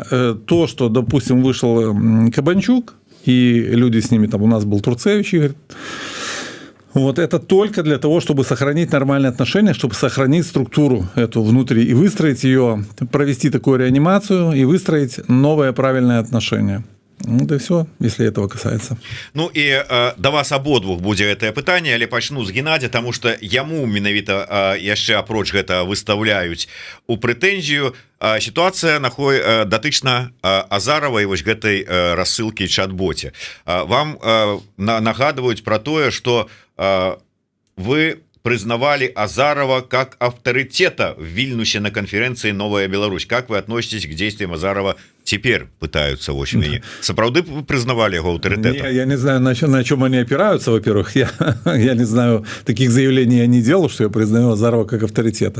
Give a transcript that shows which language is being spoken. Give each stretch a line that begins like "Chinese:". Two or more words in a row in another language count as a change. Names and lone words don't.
Russian: То, что, допустим, вышел Кабанчук, и люди с ними, там у нас был Турцевич, Игорь, вот это только для того, чтобы сохранить нормальные отношения, чтобы сохранить структуру эту внутри и выстроить ее, провести такую реанимацию и выстроить новые правильные отношения. Ну, да все, если этого касается.
Belarusian: Ну і да вас абодвух будзе гэтае пытанне, але пачну з Геннадзя, таму што яму менавіта яшчэ апроч гэта выстаўляюць у прэтэнзію сітуацыя датычна Азарова і вось гэтай рассылкі чат-боце. Вам нагадваюць пра тое,
Russian: што вы признавали Азарова как авторитета в Вильнюсе на конференции «Новая Беларусь». Как вы относитесь к действиям Азарова теперь, пытаются в общем сапраўды признавали его авторитетом? Я не знаю, на чем они опираются, во-первых. Я не знаю, таких заявлений я не делал, что я признаю Азарова как авторитета.